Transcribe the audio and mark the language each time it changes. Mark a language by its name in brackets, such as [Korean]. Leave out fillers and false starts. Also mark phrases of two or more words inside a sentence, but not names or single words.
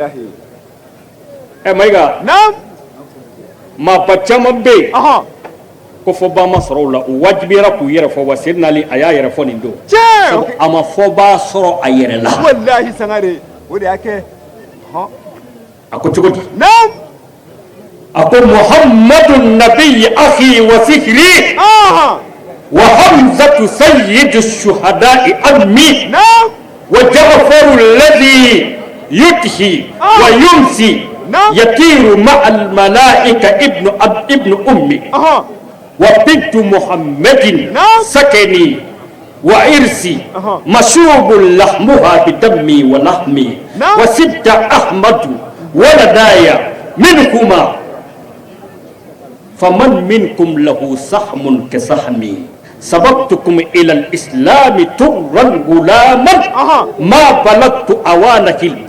[Bambara] kɛnɛ kan wallahi maiga na'am ma caman bɛ yen aha ko fɔ ba ma sɔrɔ o la o wajibiyara k'u yɛrɛ fɔ wa Seydina Ali a y'a yɛrɛ fɔ nin don tiɲɛ a ma fɔ ba sɔrɔ a yɛrɛ la wallahi sangare o de y'a kɛ a ko cogo di na'am [Arabic] a ko محمد النبي أخي وصهري [Bambara] aha [Arabic] وحمزة سيد الشهداء عمي [Bambara] na'am [Arabic] وجعفر الذي يضحي ويمسي نعم يطير مع الملائكة ابن أمي [Bambara] aha [Arabic] وبنت محمد نعم سكني وعرسي مشوب لحمها بدمي ولحمي نعم وسد أحمد ولدايا منكما فمن منكم له سهم كسهمي سبقتكم إلى الإسلام ترا غلاما ما بلغت أوان حلمي